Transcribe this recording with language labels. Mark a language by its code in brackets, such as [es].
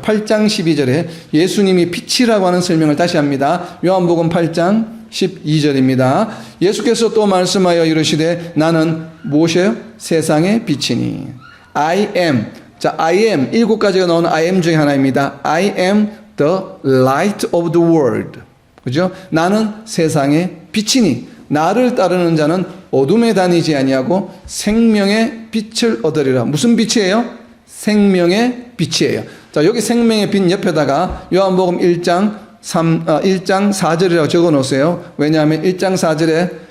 [ko] 8장 12절에 예수님이 빛이라고 하는 설명을 다시 합니다. 요한복음 8장 12절입니다. 예수께서 또 말씀하여 이르시되 나는 무엇이에요? 세상의 빛이니. [en] I am. [ko] 자, I am. 7가지가 나오는 I am 중에 하나입니다. [en] I am the light of the world. [ko] 그죠? 나는 세상의 빛이니 나를 따르는 자는 어둠에 다니지 아니하고 생명의 빛을 얻으리라. 무슨 빛이에요? 생명의 빛이에요. 자, 여기 생명의 빛 옆에다가 요한복음 1장 4절이라고 적어 놓으세요. 왜냐하면 1장 4절에